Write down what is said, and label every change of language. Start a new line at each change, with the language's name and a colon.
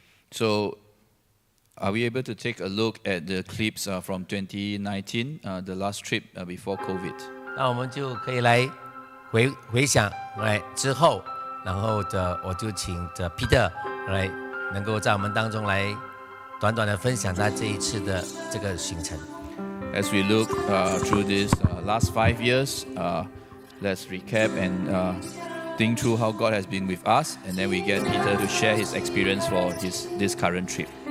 English: So, are we able to take a look at the clips from 2019, the last trip before COVID?
Chinese: 那我们就可以来回想之后，然后我就请Peter 来能够在我们当中来短短的分享他这一次的这个行程。
English: As we look through these last 5 years, let's recap and think through how God has been with us, and then we get Peter to share his experience for this current trip.